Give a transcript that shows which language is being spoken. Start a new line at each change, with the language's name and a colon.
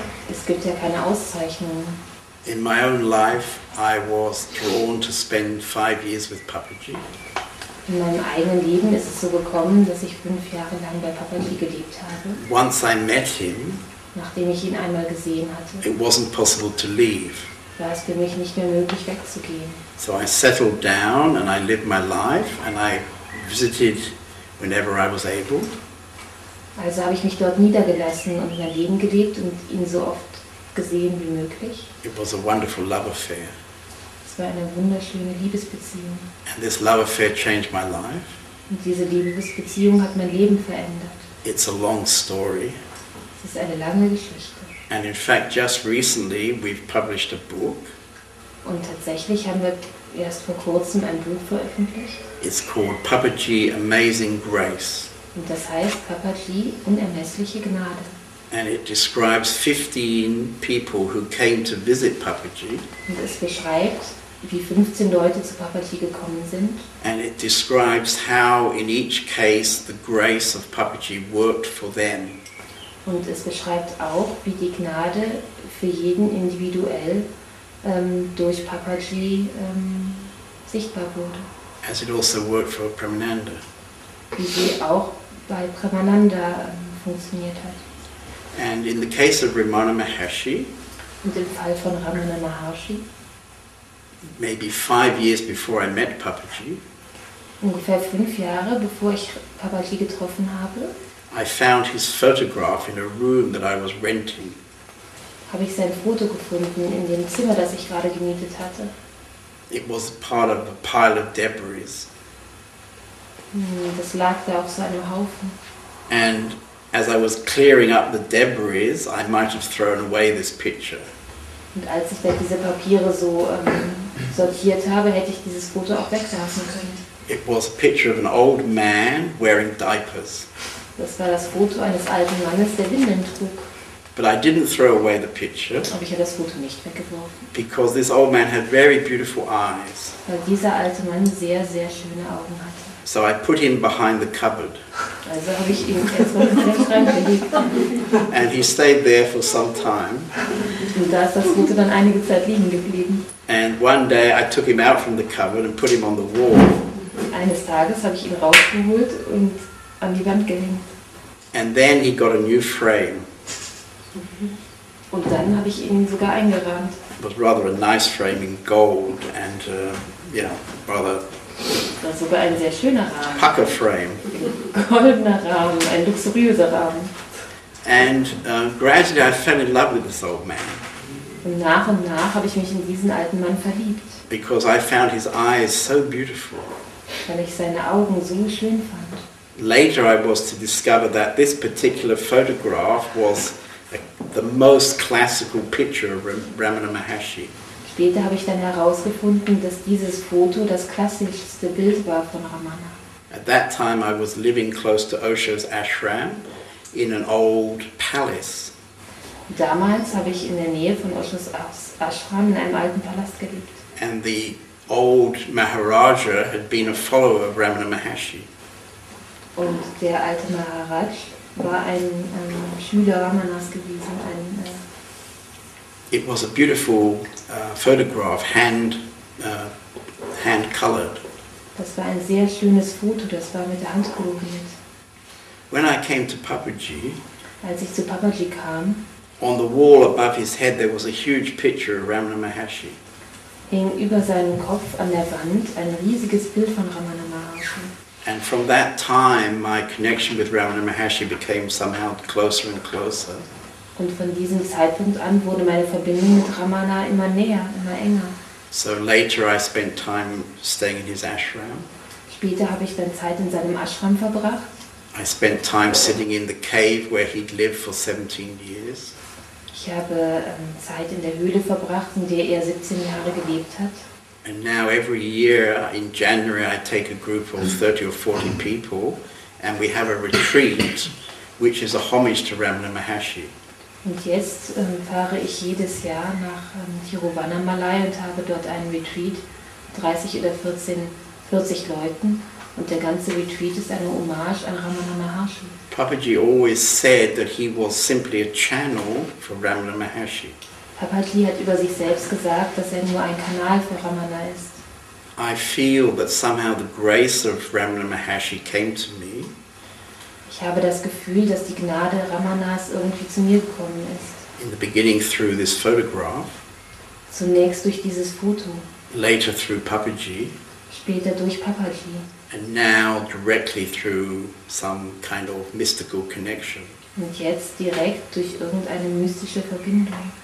German: Es gibt ja keine Auszeichnungen.
English: In my own life, I was drawn to spend 5 years with Papaji.
German: In meinem eigenen Leben ist es so gekommen, dass ich 5 Jahre lang bei Papaji gelebt habe.
English: Once I met him,
German: Nachdem ich ihn einmal gesehen hatte,
English: it wasn't possible to leave.
German: war es für mich nicht mehr möglich wegzugehen.
English: So I settled down and I lived my life and I visited whenever I was able.
German: Also habe ich mich dort niedergelassen und mein Leben gelebt und ihn so oft gesehen wie möglich.
English: It was a wonderful love affair.
German: Es war eine wunderschöne Liebesbeziehung.
English: And this love affair changed my life.
German: Und diese Liebesbeziehung hat mein Leben verändert.
English: It's a long story.
German: Es ist eine lange Geschichte.
English: And in fact, just recently we've published a book.
German: Und tatsächlich haben wir erst vor kurzem ein Buch veröffentlicht.
English: It's called Papaji Amazing Grace.
German: Und das heißt Papaji, unermessliche Gnade.
English: And it describes 15 people who came to visit Papaji.
German: Und es beschreibt, wie 15 Leute zu Papaji gekommen sind.
English: And it describes how in each case the grace of Papaji worked for them.
German: Und es beschreibt auch, wie die Gnade für jeden individuell durch Papaji sichtbar wurde.
English: As it also worked for Premananda.
German: Wie sie auch bei Premananda funktioniert hat.
English: And in the case of Ramana Maharshi,
German: Und im Fall von Ramana Maharshi,
English: maybe 5 years before I met Papaji,
German: ungefähr 5 Jahre bevor ich Papaji getroffen habe,
English: I found his photograph in a room that I was renting.
German: habe ich sein Foto gefunden in dem Zimmer, das ich gerade gemietet hatte.
English: It was part of a pile of debris.
German: Das lag da auf so einem Haufen.
English: And as I was clearing up the debris, I might have thrown away this picture.
German: Und als ich da diese Papiere so sortiert habe, hätte ich dieses Foto auch wegwerfen können.
English: It was a picture of an old man wearing diapers.
German: Das war das Foto eines alten Mannes, der Windeln trug.
English: But I didn't throw away the picture
German: Aber ich habe das Foto nicht weggeworfen,
English: because this old man had very beautiful eyes.
German: weil dieser alte Mann sehr, sehr schöne Augen hatte.
English: So I put him behind the cupboard.
German: Also habe ich ihn erstmal in den Schrank gelegt.
English: And he stayed there for some time.
German: Und da ist das Foto dann einige Zeit liegen geblieben.
English: And one day I took him out from the cupboard and put him on the wall.
German: Eines Tages habe ich ihn rausgeholt und an die Wand gehängt.
English: And then he got a new frame.
German: Und dann habe ich ihn sogar eingerahmt.
English: It was rather a nice frame in gold and, rather
German: Das war sogar ein sehr schöner Rahmen.
English: pucker frame.
German: Goldener Rahmen, ein luxuriöser Rahmen.
English: And gradually I fell in love with this old man
German: Und nach habe ich mich in diesen alten Mann verliebt,
English: because I found his eyes so beautiful.
German: weil ich seine Augen so schön fand.
English: Later I was to discover that this particular photograph was the most classical picture of Ramana Maharshi.
German: Später habe ich dann herausgefunden, dass dieses Foto das klassischste Bild war von Ramana.
English: At that time I was living close to Osho's ashram in an old palace.
German: Damals habe ich in der Nähe von Oshos Ashram in einem alten Palast gelebt.
English: And the old Maharaja had been a follower of Ramana Maharshi.
German: Und der alte Maharaj war ein Schüler Ramanas gewesen.
English: It was a beautiful photograph, hand colored.
German: Das war ein sehr schönes Foto, das war mit der Hand koloriert.
English: When I came to Papaji,
German: Als ich zu Papaji kam,
English: on the wall above his head there was a huge picture of Ramana Maharshi.
German: hing über seinem Kopf an der Wand ein riesiges Bild von Ramana Maharshi.
English: And from that time my connection with Ramana Maharshi became somehow closer and closer.
German: Und von diesem Zeitpunkt an wurde meine Verbindung mit Ramana immer näher, immer enger.
English: So later I spent time staying in his ashram.
German: Später habe ich dann Zeit in seinem Ashram verbracht.
English: I spent time sitting in the cave where he'd lived for 17 years.
German: Ich habe Zeit in der Höhle verbracht, in der er 17 Jahre gelebt hat.
English: And now every year in January I take a group of 30 or 40 people and we have a retreat which is a homage to Ramana Maharshi.
German: Und jetzt fahre ich jedes Jahr nach Tiruvannamalai und habe dort einen Retreat, 30 oder 40 Leuten. Und der ganze Retreat ist eine Hommage an Ramana Maharshi.
English: Papaji always said that he was simply a channel for Ramana Maharshi.
German: Papaji hat über sich selbst gesagt, dass er nur ein Kanal für Ramana ist.
English: I feel that somehow the grace of Ramana Maharshi came to me.
German: Ich habe das Gefühl, dass die Gnade Ramanas irgendwie zu mir gekommen ist.
English: In the beginning through this photograph,
German: Zunächst durch dieses Foto,
English: later through Papaji,
German: später durch Papaji
English: and now directly through some kind of mystical connection.
German: und jetzt direkt durch irgendeine mystische Verbindung.